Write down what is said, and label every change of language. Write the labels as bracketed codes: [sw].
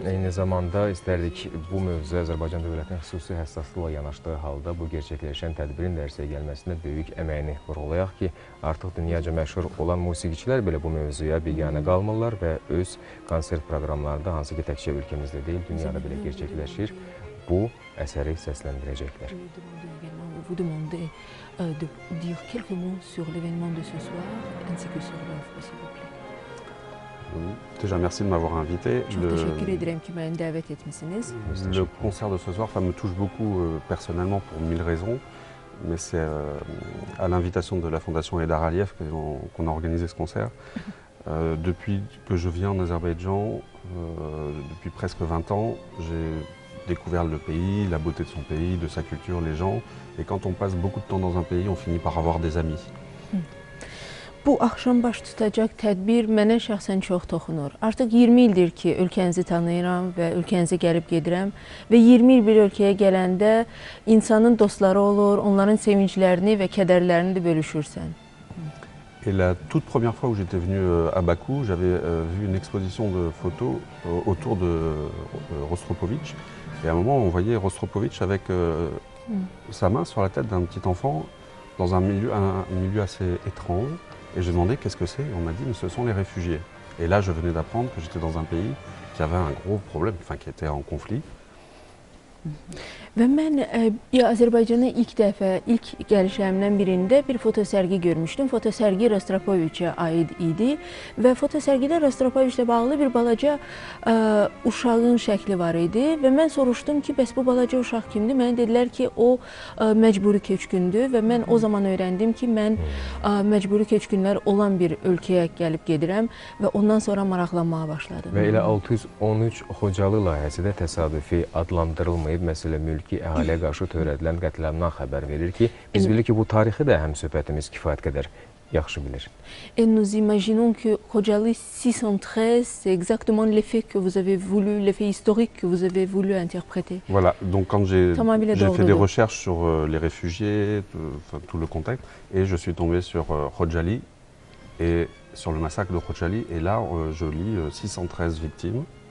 [az] Eyni zamanda istərdik bu mövzuya Azərbaycan dövlətinin xüsusi həssaslıqla yanaşdığı halda bu gerçəkləşən tədbirin dərsəyə gəlməsində böyük əməyini vurğulayaq ki, artıq dünyaca məşhur olan musiqiçilər belə bu mövzuya biganə qalmırlar və öz konsert proqramlarında, hansı ki təkcə ölkəmizdə deyil, dünyada belə gerçəkləşir, bu əsəri səsləndirəcəklər. [fr] Vous demandez de dire quelques mots sur l'événement de ce soir ainsi que sur l'offre, s'il vous plaît. Déjà, merci de m'avoir invité. Le concert de ce soir me touche beaucoup personnellement pour 1000 raisons, mais c'est à l'invitation de la Fondation Heydar Aliyev qu'on a organisé ce concert. Depuis que je viens en Azerbaïdjan, depuis presque 20 ans, j'ai découvert le pays, la beauté de son pays, de sa culture, les gens. Et quand on passe beaucoup de temps dans un pays, on finit par avoir des amis. [az] Bu axşam baş tutacaq tədbir mənə şəxsən çox toxunur. Artıq 20 ildir ki, ölkənizi tanıyıram və ölkənizə gəlib gedirəm və 20 il bir ölkəyə gələndə insanın dostları olur, onların sevinclərini və kədərlərini də bölüşürsən. [fr] Et la toute première fois où j'étais venu à Bakou, j'avais vu une exposition de photos autour de Rostropovitch. Et à un moment, on voyait Rostropovitch avec sa main sur la tête d'un petit enfant dans un milieu assez étrange. Et j'ai demandé qu'est-ce que c'est, et on m'a dit mais ce sont les réfugiés. Et là je venais d'apprendre que j'étais dans un pays qui avait un gros problème, enfin qui était en conflit. [az] Və mən Azərbaycana ilk gəlişlərimdən birində bir fotosərgi görmüşdüm. Fotosərgi Rostropoviçə aid idi və fotosərgidə Rostropoviçlə bağlı bir balaca uşağın şəkli var idi və mən soruşdum ki, bəs bu balaca uşaq kimdir? Mənə dedilər ki, o məcburi köçkündür və mən o zaman öyrəndim ki, mən məcburi köçkünlər olan bir ölkəyə gəlib gedirəm və ondan sonra maraqlanmağa başladım. Və elə 613 Xocalı layihəsi də təsadüfi adlandırılmayıb, məsələ mülki əhaliyə qarşı törədilən qətliamdan xəbər verir ki, biz bilirik ki, bu tarixi də həm söhbətimiz kifayət qədər yaxşı bilir. [fr] Et nous imaginons que Khojaly 613, c'est exactement l'effet que vous avez voulu, l'effet historique que vous avez voulu interpréter. Voilà, donc quand j'ai fait des recherches sur les réfugiés, tout le contexte, et je suis tombé sur Khojaly et sur le massacre de Khojaly, et là je lis 613 victimes.